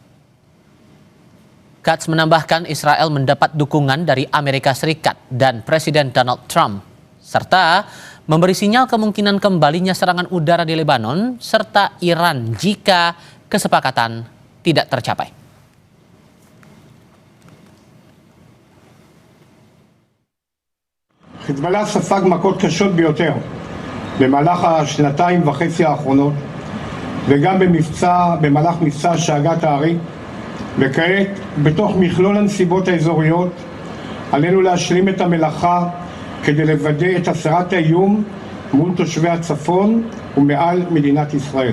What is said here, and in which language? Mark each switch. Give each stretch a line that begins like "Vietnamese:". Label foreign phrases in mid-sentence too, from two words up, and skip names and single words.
Indonesian: Katz menambahkan Israel mendapat dukungan dari Amerika Serikat dan Presiden Donald Trump, serta memberi sinyal kemungkinan kembalinya serangan udara di Lebanon serta Iran jika kesepakatan tidak tercapai.
Hebrew: חיזבאללה ספג מכות קשות ביותר במהלך השנתיים וחצי האחרונות וגם במהלך מבצע שאגת הארי, וכעת בתוך מכלול הנסיבות האזוריות עלינו להשלים את המלאכה כדי לוודא את הסרת האיום מול תושבי הצפון ומעל מדינת ישראל.